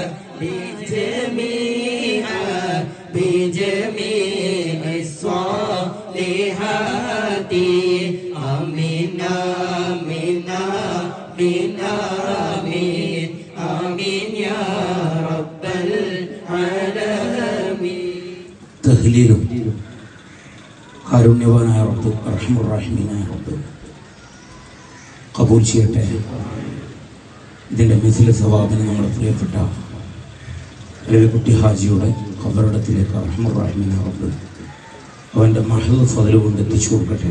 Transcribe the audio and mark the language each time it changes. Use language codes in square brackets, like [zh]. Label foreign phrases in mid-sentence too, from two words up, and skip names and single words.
[ar] بجميع الصالحات آمين آمين آمين آمين آمين يا رب العالمين. [ml] തഹ്ലീലും കാരുണ്യവാനായ റബ്ബ് അർഹമുർ റഹീമായ റബ്ബ് കബൂൽ ചെയ്യട്ടെ. ഇതിൻ്റെ മിഥില സവാബിന് നമ്മുടെ പ്രിയപ്പെട്ട രവികുട്ടി ഹാജിയുടെ ഖബറിടത്തിലേക്ക് അർഹമുർ റഹീമായ റബ്ബ് അവൻ്റെ മഹദ് ഫദ്ൽ കൊണ്ട് എത്തിച്ചു കൊടുക്കട്ടെ.